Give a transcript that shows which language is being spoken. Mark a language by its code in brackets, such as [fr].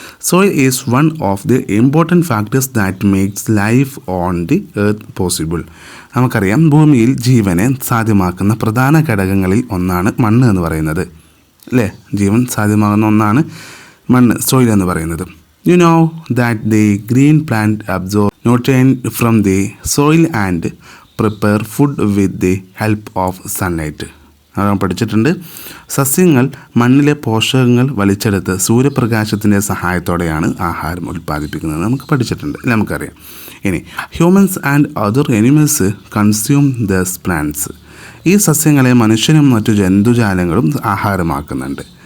[en] Soil is one of the important factors that makes life on the earth possible. [ml] നമുക്കറിയാം, ഭൂമിയിൽ ജീവനെ സാധ്യമാക്കുന്ന പ്രധാന ഘടകങ്ങളിൽ ഒന്നാണ് മണ്ണ് എന്ന് പറയുന്നത് അല്ലേ? ജീവൻ സാധ്യമാകുന്ന ഒന്നാണ് മണ്ണ്, സോയിൽ എന്ന് പറയുന്നത്. [en] You know that the green plant absorb nutrients from the soil and prepare food with the help of sunlight. [ml] പഠിച്ചിട്ടുണ്ട്. സസ്യങ്ങൾ മണ്ണിലെ പോഷകങ്ങൾ വലിച്ചെടുത്ത് സൂര്യപ്രകാശത്തിൻ്റെ സഹായത്തോടെയാണ് ആഹാരം ഉൽപ്പാദിപ്പിക്കുന്നത്. നമുക്ക് പഠിച്ചിട്ടുണ്ട്, നമുക്കറിയാം. ഇനി [en] Humans and other animals consume these plants. [ml] ഈ സസ്യങ്ങളെ മനുഷ്യനും മറ്റു ജന്തുജാലങ്ങളും ആഹാരമാക്കുന്നുണ്ട്.